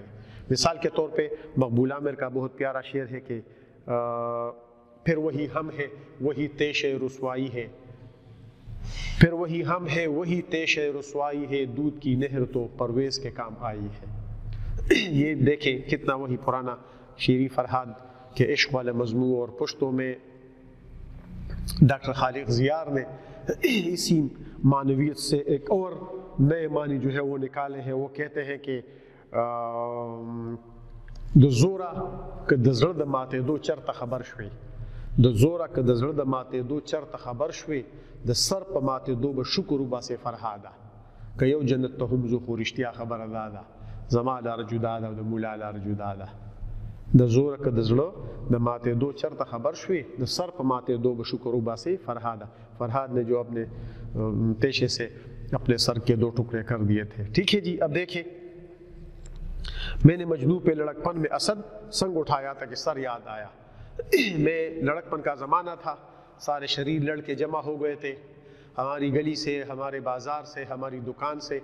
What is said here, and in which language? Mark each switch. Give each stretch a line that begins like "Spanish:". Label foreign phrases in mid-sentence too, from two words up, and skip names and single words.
Urdu: مثال کے طور پہ مقبول عامر کا بہت پیارا شعر ہے کہ پھر وہی ہم ہے وہی تیش رسوائی ہے، پھر وہی ہم ہے وہی تیش رسوائی ہے، دودھ کی نہر تو پرویز کے کام آئی ہے۔ یہ دیکھیں کتنا وہی پرانا شیریں فرہاد کے عشق والے مضمون، اور پشتوں میں ڈاکٹر خالق زیار نے اسی معنویت سے ایک اور نئے معنی جو ہے وہ نکالے ہیں۔
Pashto: وہ کہتے ہیں کہ د زورا که د زړه د ماتېدو چرته خبر شوې، د زورا که د زړه د ماتېدو چرته خبر شوې، د سر په ماتېدو به شکر وباسې فرهاده، که یو جنت ته هم ځو خو رښتیا خبره دا ده، زما لاره جدا ده او د مولا لاره جدا ده۔ د زور ک د زړه د ماتے دو چرته خبر شوي د سر په ماتے دو بشکر وباسي
Urdu: فرحاد نے جو اپنے پیشے سے اپنے سر کے 2 ٹکڑے کر دیے تھے. ٹھیک ہے جی. اب دیکھیں میں نے مجنو پہ لڑکپن میں اسد سنگ اٹھایا تھا کہ سر یاد آیا. میں لڑکپن کا زمانہ تھا, سارے شریر لڑکے جمع ہو گئے تھے ہماری گلی سے, ہمارے بازار سے, ہماری دکان سے.